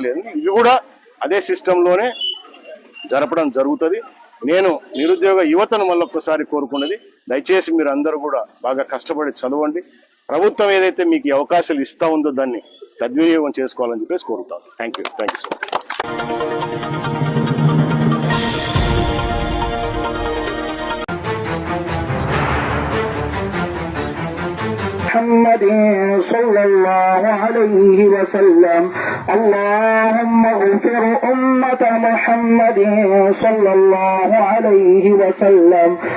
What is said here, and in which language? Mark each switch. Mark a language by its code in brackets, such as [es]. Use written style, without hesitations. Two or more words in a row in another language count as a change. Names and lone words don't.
[te] ఇవి కూడా అదే సిస్టంలోనే జరపడం జరుగుతుంది. నేను నిరుద్యోగ యువతను మళ్ళొక్కసారి కోరుకున్నది, దయచేసి మీరు అందరూ కూడా బాగా కష్టపడి చదవండి. ప్రభుత్వం ఏదైతే మీకు అవకాశాలు ఇస్తా ఉందో దాన్ని సద్వినియోగం చేసుకోవాలని చెప్పేసి కోరుతాను. [en] thank you so much. [ar] محمد صلى الله عليه وسلم. اللهم اغفر أمة محمد صلى الله عليه وسلم.